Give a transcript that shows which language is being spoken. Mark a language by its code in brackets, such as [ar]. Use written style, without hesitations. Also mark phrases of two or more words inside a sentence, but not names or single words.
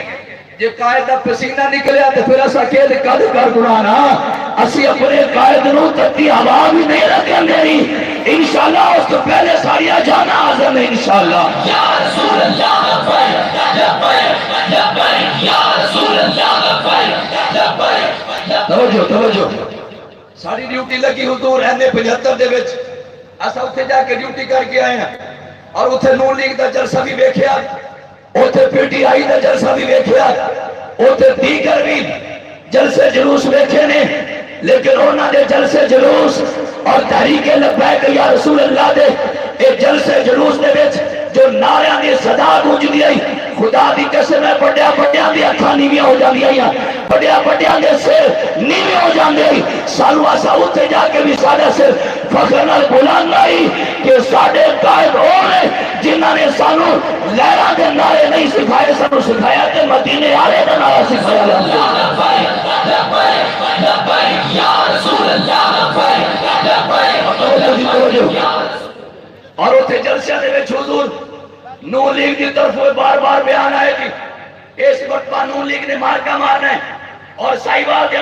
[pa] جے قائد دا پسینہ نکلیا تو پھر ایسا کہہ دے کد کر گنانا اسی اپنے قائد نو تتی ہوا بھی نہیں رکھیں گے انشاءاللہ. اس تو پہلے ساری جانا حاضر ہے انشاءاللہ. [ar] یا رسول اللہ لبیک لبیک یا رسول اللہ لبیک لبیک. [pa] توجہ ساری ڈیوٹی لگی حضور اہنے 75 دے وچ اسا اتھے جا کے ڈیوٹی کر کے آئے ہیں اور اتھے نون لیگ دا جلسہ بھی ویکھیا، اتھے پی ٹی آئی دا جلسہ بھی ویکھیا، اتھے دیگر بھی جلسے جلوس ویکھے نے. لیکن انہاں دے جلسے جلوس اور تحریک لبیک یا رسول اللہ دے اے جلسے جلوس دے وچ جو نعرہ دی صدا گونجدی آئی خدا دی قسم ہے بڑیا بڑیا دی اکھاں نیویاں ہو جاندیاں بڑیا بڑیا دے سر نیوے ہو جاندے سانو اسا اوتھے جا کے بھی ساڈا سر فخر نال بلانا ہی کہ ساڈے قائد ہونے جنہاں نے سانو لہراں دے نعرے نہیں سکھائے سانو سکھایا تے مدینے والے دا نعرہ سکھایا [ar] یا رسول اللہ [pa] اور اتنے جلسے دے وچ حضور نون لیگ دی طرف بار بار بیان آئے کہ اس وقت نون لیگ نے مارکا مارنا ہے اور سائیوال کے